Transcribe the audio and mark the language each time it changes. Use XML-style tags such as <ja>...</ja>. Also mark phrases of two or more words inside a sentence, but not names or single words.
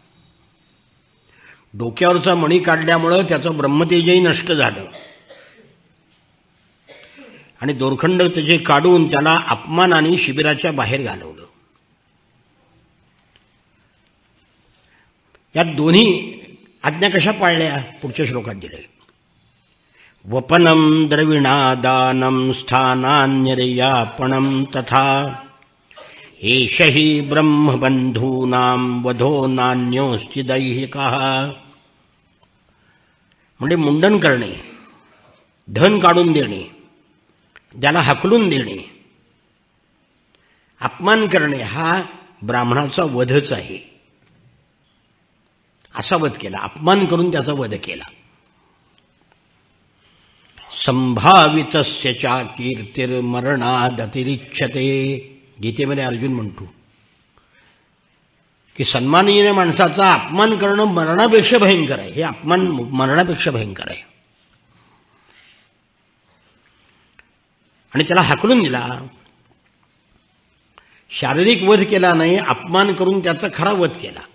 <mr>डोक्यावरचा मणी काढल्यामुळे त्याचं ब्रह्मतेजही नष्ट झालं, आणि दोरखंड त्याचे काढून त्याला अपमानाने शिबिराच्या बाहेर घालवलं. या दोन्ही आज्ञा कशा पाळल्या पुढच्या श्लोकात दिले.</mr> <sa>वपनम द्रविणादानम स्थानान्यर्यापणम तथा एष हि ब्रह्मबंधूनां वधो नान्योस्ति दैहिकः.</sa> <mr>म्हणजे मुंडन करणे, धन काढून देणे, ज्याला हकलून देणे, अपमान करणे हा ब्राह्मणाचा वधच आहे. असा वध केला, अपमान करून त्याचा वध केला.</mr> <sa>संभावितस्य च कीर्तिर्मरणादतिरिच्यते.</sa> <mr>गीतेमध्ये अर्जुन म्हणतो की सन्माननीय माणसाचा अपमान करणं मरणापेक्षा भयंकर आहे. हे अपमान मरणापेक्षा भयंकर आहे. आणि त्याला हाकलून दिला. शारीरिक वध केला नाही, अपमान करून त्याचा खरा वध केला.</mr>